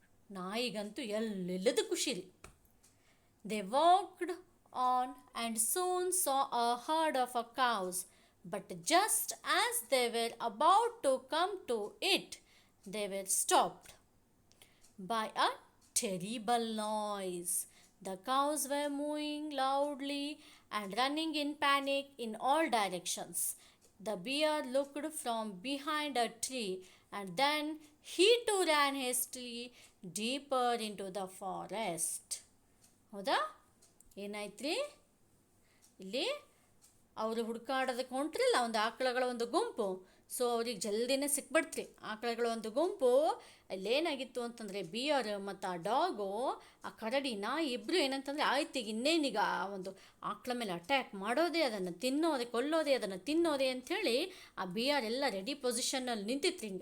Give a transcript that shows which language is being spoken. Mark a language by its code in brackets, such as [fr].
[kn] ನಾಯಿಗಂತೂ ಎಲ್ಲೆಲ್ಲದು ಖುಷಿ ರೀ. [en] They walked on and soon saw a herd of a cows, but just as they were about to come to it, they were stopped by a terrible noise. The cows were mooing loudly and running in panic in all directions. The bear looked from behind a tree and then he too ran hastily deeper into the forest. [kn] ಹೌದಾ? ಏನಾಯ್ತ್ರಿ ಇಲ್ಲಿ? ಅವರು ಹುಡುಕಾಡೋದಕ್ಕೆ ಹೊಂಟ್ರಲ್ಲ ಒಂದು ಆಕಳಗಳ ಒಂದು ಗುಂಪು. So ಅವ್ರಿಗೆ ಜಲ್ದಿನೇ ಸಿಕ್ಬಿಡ್ತ್ರಿ ಆಕಳಗಳ ಒಂದು ಗುಂಪು. ಅಲ್ಲೇನಾಗಿತ್ತು ಅಂತಂದರೆ ಬಿಯರ್ ಮತ್ತು ಆ ಡಾಗು, ಆ ಕರಡಿ, ನಾಯಿ ಇಬ್ಬರು ಏನಂತಂದರೆ ಆಯ್ತು ಈಗ ಇನ್ನೇನೀಗ ಆ ಒಂದು ಆಕಳ ಮೇಲೆ ಅಟ್ಯಾಕ್ ಮಾಡೋದೇ, ಅದನ್ನು ತಿನ್ನೋದೆ, ಕೊಲ್ಲೋದೆ, ಅದನ್ನು ತಿನ್ನೋದೆ ಅಂಥೇಳಿ ಆ ಬಿಯರ್ ಎಲ್ಲ ರೆಡಿ ಪೊಸಿಷನ್ನಲ್ಲಿ ನಿಂತಿತ್ತು.